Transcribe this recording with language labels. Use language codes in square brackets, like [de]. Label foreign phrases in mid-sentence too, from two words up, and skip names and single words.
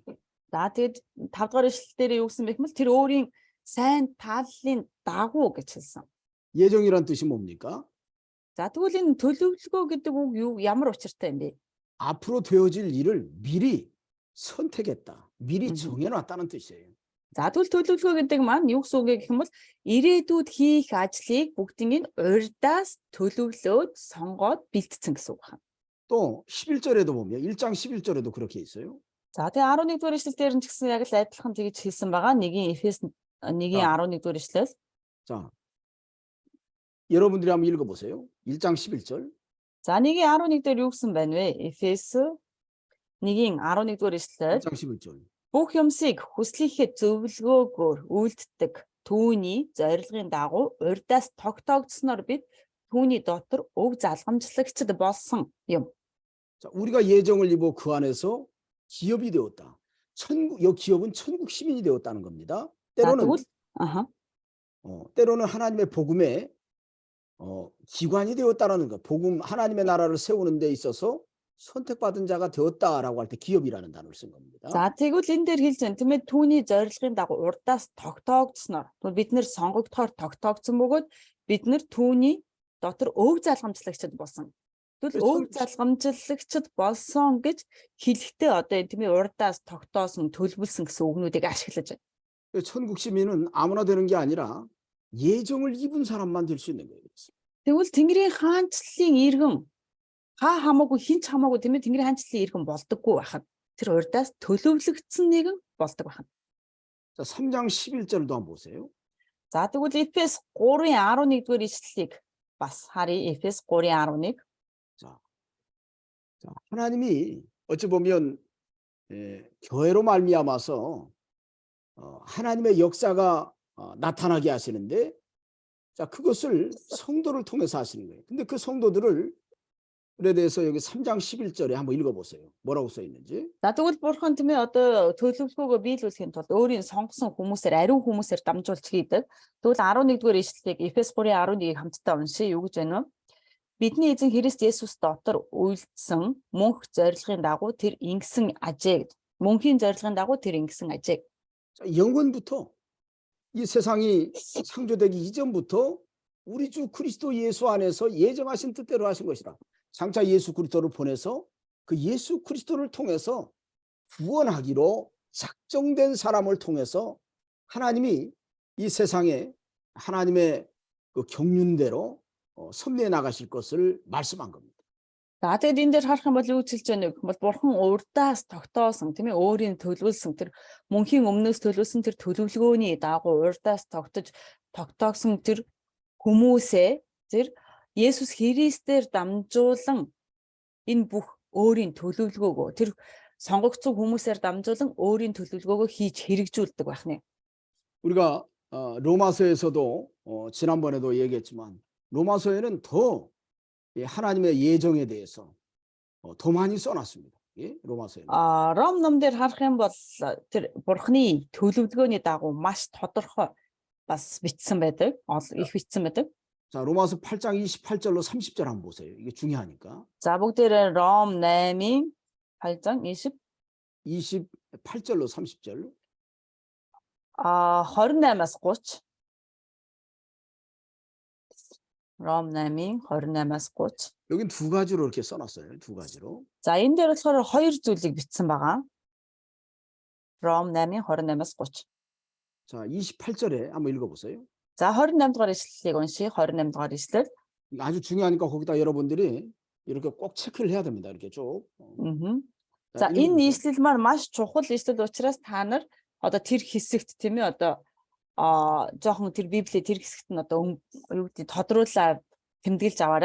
[mn] За тэгэд 5 дугаар эшлэл дээр юу гэсэн бэ гэвэл тэр өөрийн сайн тааллын дагуу гэж хэлсэн. [ko] 예정이란 뜻이 뭡니까? [mn] За тэгвэл энэ төлөвлөгөө гэдэг үг юу ямар учиртай юм бэ? [ko] 앞으로 되어질 일을 미리 선택했다. 미리 정해놨다는 뜻이에요. [mn] За тэгвэл төлөвлөгөө гэдэг маань юу гэсэн үг гэх юм бол ирээдүйд хийх ажлыг бүгдийг нь урьдаас төлөвлөөд сонгоод бэлтцсэн гэсэн үг байна. [ko] 또 11절에도 보면 1장 11절에도 그렇게 있어요. [mn] За тэгээ 11 дугаар эшлэл дээр нь ч гэсэн яг л адилхан тэгж хэлсэн байгаа. Нэгийн Эфес 1-ийн 11 дугаар эшлэл. [ko] 자, 여러분들이 한번 읽어보세요. 1장 11절. [mn] За 1-ийн 11 дээр юу гэсэн байна вэ? Эфес 1-ийн 11 дугаар эшлэл. [ko] 1장 11절. [mn] Бүх юмсыг хүслийнхээ зөвлөгөөгөөр үйлддэг түүний зорилгын дагуу урьдаас тогтоогдсноор бид түүний дотор өв залгамжлагчд болсон юм. [ko] 자, 우리가 예정을 입어 그 안에서 기업이 되었다. 이 기업은 천국 시민이 되었다는 겁니다. 때로는 하나님의 복음의 기관이 되었다라는 거. 복음 하나님의 나라를 세우는 데 있어서 선택받은 자가 되었다라고 할 때 기업이라는 단어를 쓴 겁니다. [mn] За тэгвэл энэ дээр хэлж байна тийм ээ түүний зорилгын дагуу урдаас тогтоогдсноор бид нэр сонгогдохоор тогтоогдсон бөгөөд бид нэр түүний дотор өв залгамжлагчд болсон. Тэгвэл өв залгамжлагчд болсон гэж хэлэхдээ одоо тийм ээ урдаас тогтоосон төлөвлөсөн гэсэн үгнүүдийг ашиглаж байна. [ko] 천국 시민은 아무나 되는 게 아니라 예정을 입은 사람만 될 수 있는 거예요. [mn] Тэгвэл Тэнгэрийн хаанчлалын иргэн хамаагүй хинч хамаагүй тийм ээ Тэнгэрийн хаанчлалын иргэн болдоггүй байхад тэр урдаас төлөвлөгдсөн нэгэн болдог байна. [ko] 자, 3장 11절도 한번 보세요. [mn] За тэгвэл Эфес 3-ын 11 дугаар ишлэлийг бас харъя. Эфес 3-ын 11. [ko] 자, 자, 하나님이 어찌 보면 교회로 말미암아서 하나님의 역사가 나타나게 하시는데, 자, 그것을 성도를 통해서 하시는 거예요. 근데 그 성도들을 그에 대해서 여기 3장 11절에 한번 읽어보세요. 뭐라고 써 있는지. [mn] За тэгвэл бурхан тийм ээ одоо төлөвлөгөөгөө биелүүлэхийн тулд өөрийн сонгосон хүмүүсээр ариун хүмүүсээр дамжуулж хийдэг. Тэгвэл 11-р ишлэлийг Эфес 3:11-ийг хамтдаа уншия. Юу гэж байна вэ? Бидний эзэн Христ Есүс дотор үйлдсэн мөнх зорилгын дагуу тэр ингэсэн ажээ гэж. Мөнхийн зорилгын дагуу тэр ингэсэн ажээ. [ko] 자, 영원부터 이 세상이 창조되기 이전부터 우리 주 그리스도 예수 안에서 예정하신 뜻대로 하신 것이라. 장차 예수 그리스도를 보내서 그 예수 그리스도를 통해서 구원하기로 작정된 사람을 통해서 하나님이 이 세상에 하나님의 그 경륜대로 섭리해 나가실 것을 말씀한 겁니다. [mn] За тэгээд энэ дээр харах юм бол юу хэлж байна вэ гэх юм бол бурхан урдаас тогтоосон тийм ээ өөрийн төлөвлөсөн тэр мөнхийн өмнөөс төлөвлөсөн тэр төлөвлөгөөний дагуу урдаас тогтоосон тэр хүмүүсээ тэр Есүс Христээр дамжуулан энэ бүх өөрийн төлөвлөгөөгөө тэр сонгогдсон хүмүүсээр дамжуулан өөрийн төлөвлөгөөгөө хийж хэрэгжүүлдэг байх нэ. [ko] 우리가 로마서에서도 지난번에도 얘기했지만 로마서에는 더 하나님의 예정에 대해서 더 많이 써놨습니다. 예? 로마서에는. [mn] Ром ном дээр харах юм бол тэр бурхны төлөвлөгөөний дагуу маш тодорхой бас бичсэн байдаг. Их бичсэн байдаг. [ko] 자, 로마서 8장 28절로 30절 한번 보세요. 이게 중요하니까. [mn] За бүгдээрээ Ром 8-ийн 8장 [ko] 28절로 30절. [mn] 28-аас 30. Ром 8-ийн 28-аас 30. [ko] 여긴 두 가지로 이렇게 써놨어요. 두 가지로. [mn] За энэ дээр болохоор хоёр зүйлийг бичсэн байгаа. Ром 8-ийн 28-аас 30. [ko] 자, 28절에 한번 읽어보세요. [mn] За 28 дугаар ишлэлийг уншия. 28 дугаар ишлэл. [ko] 아주 중요하니까 거기다 여러분들이 이렇게 꼭 체크를 해야 됩니다. 이렇게 쭉. [mn] За энэ ишлэл маань маш чухал ишлэл учраас та нар одоо тэр хэсэгт тийм ээ одоо жоохон тэр Библийг тэр хэсэгт нь одоо юу гэдэг тодруулаа тэмдэглэж аваарай.